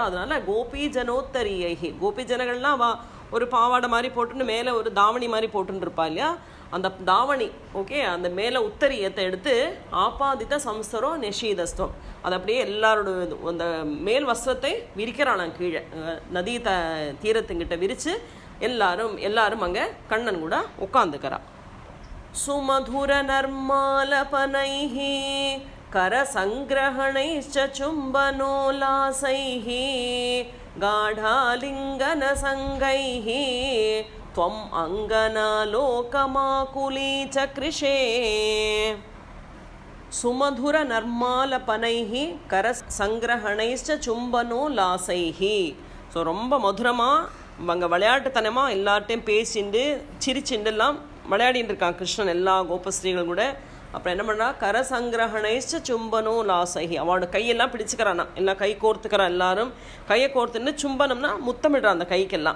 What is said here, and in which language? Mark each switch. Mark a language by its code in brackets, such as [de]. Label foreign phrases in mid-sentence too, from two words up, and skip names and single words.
[ta] அதனால் [sa] गोपी जनोत्तरीयैः, [ta] கோபி ஜனங்கள்லாம் ஒரு பாவாடை மாதிரி போட்டுன்னு மேலே ஒரு தாவணி மாதிரி போட்டுன்னு இருப்பா இல்லையா, அந்த தாவணி ஓகே, அந்த மேலே உத்தரியத்தை எடுத்து [sa] आपादित संस्तरो निषीदस्त्वम्, [ta] அது அப்படியே எல்லாரோட அந்த மேல் வஸ்திரத்தை விரிக்கிறானாம் கீழே நதி தீரத்துங்கிட்ட விரித்து எல்லாரும் அங்கே கண்ணன் கூட உட்காந்துக்கிறா. [sa] सुमधुर नर्मालपनैः करसङ्ग्रहणैश्च चुम्बनोल्लासैः गाढालिङ्गन सङ्गैः त्वम् अङ्गनालोकमाकुली चक्रिषे. सुमधुर नर्मालपनैः करसङ्ग्रहणैश्च चुम्बनो लासैः. [ta] ஸோ ரொம்ப மதுரமாக அங்கே விளையாட்டுத்தனமாக எல்லார்ட்டையும் பேசிண்டு சிரிச்சுண்டுலாம் விளையாடிட்டு இருக்கான் கிருஷ்ணன் எல்லா கோபஸ்ரீகள் கூட. அப்புறம் என்ன பண்ணுறா, [sa] करसङ्ग्रहणैश्च चुम्बनो लासैः, [ta] அவளோட கையெல்லாம் பிடிச்சிக்கிறானா, எல்லாம் கை கோர்த்துக்கிறான், எல்லாரும் கையை கோர்த்துன்னு சும்பனம்னா முத்தமிடுறான் அந்த கைக்கெல்லாம்.